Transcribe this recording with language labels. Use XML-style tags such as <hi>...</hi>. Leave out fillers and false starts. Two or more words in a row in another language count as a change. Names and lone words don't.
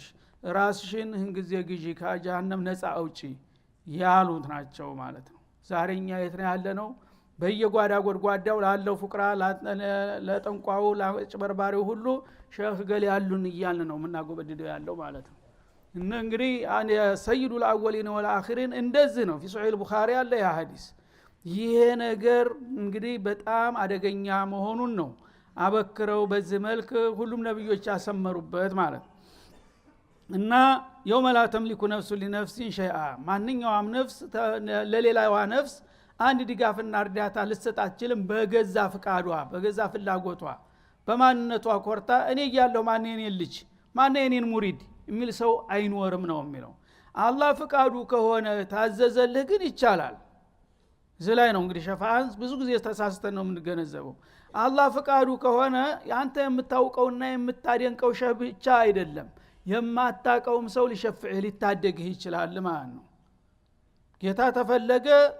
<am>ራስሽን እንግዜ ግዢ ከጀሃነም ነፃ አውጪ ያሉት ናቸው ማለት ነው ዛሬኛ የት ነው ያለነው በየጓዳ ጎድጓዳው ላለው ፍቅራ ለጠንቋው ለጭበርባሪው ሁሉ ሼህ ገል ያሉን ይያልን ነው ምናጎበድደው ያለው ማለት ነው እና እንግዲህ</am> <ar>سيد الأولين والآخرين</ar> <am>እንደዚህ ነው</am> <ar>في صحيح البخاري</ar> <am>ያለ ያ ሐዲስ ይሄ ነገር እንግዲህ በጣም አደገኛ መሆኑን ነው አበክረው በዚህ መልክ ሁሉም ነብዮች ያሰመሩበት ማለት እና</am> <ar>يوم لا تملك نفس لنفس شيئا</ar> <am>ማንኛውም ነፍስ ለሌላዋ ነፍስ አንድ ድጋፍና እርዳታ ልትሰጥ አትችልም በገዛ ፍቃዷ በገዛ ፍላጎቷ በማንነቷ ኮርታ እኔ ያለው ማን የኔን ልጅ ማን የኔን ሙሪድ የሚል ሰው አይኖርም ነው የሚለው አላህ ፍቃዱ ከሆነ ታዘዘልህ ግን ይቻላል ዝላይ ነው እንግዲህ ሸፋዓን ብዙ ጊዜ ተሳስተን ነው የምንገነዘበው አላህ ፍቃዱ ከሆነ አንተ የምታውቀውና የምታደንቀው ሸህ ብቻ አይደለም የማታቀውም ሰው ሊሸፍዕህ ሊታደግህ ይችላል ማለት ነው ጌታ ተፈለገ</am>